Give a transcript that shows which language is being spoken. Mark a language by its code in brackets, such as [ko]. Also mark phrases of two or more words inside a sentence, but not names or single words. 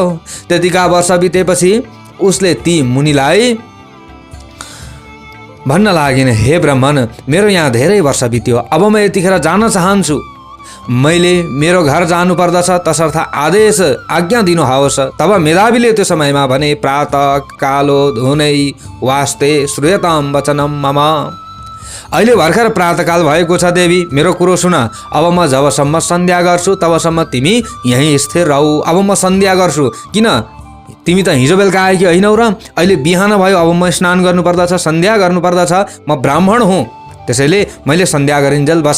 [ne] त्यतिका वर्ष बितेपछि उसले ती मुनिलाई भन्न लागिन्, हे ब्राह्मण, मेरो यहाँ धेरै वर्ष बित्यो, अब म यतिखेर जान चाहन्छु। मैले मेरो घर जानु पर्दछ, तसर्थ आदेश आज्ञा दिनुहोस्। तब मेधावीले त्यो समयमा भने, [sa] प्रातः कालो धुनै वास्ते श्रूयताम वचनम मम। [ne] अहिले भर्खर प्रातःकाल भएको छ देवी, मेरो कुरो सुन। अब म जबसम्म सन्ध्या गर्छु तबसम्म तिमी यहीँ स्थिर रहौ। अब म सन्ध्या गर्छु, किन तिमी त हिजो बेलुका आएकी होइनौ र अहिले बिहान भयो, अब म स्नान गर्नुपर्दछ, सन्ध्या गर्नुपर्दछ, म ब्राह्मण हुँ, त्यसैले मैले सन्ध्या गरिन्जेल बस।